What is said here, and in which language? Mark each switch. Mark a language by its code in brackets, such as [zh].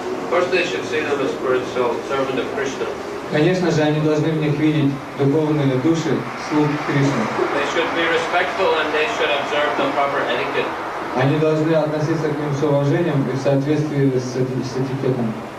[en] First, they should see them as spirit soul, servant of Krishna. [ru] Конечно же, они должны в них видеть духовные души, слуг Кришны. [en] They should be respectful and they should observe the proper etiquette. [ru] Они должны относиться к ним с уважением и в соответствии с этикетом.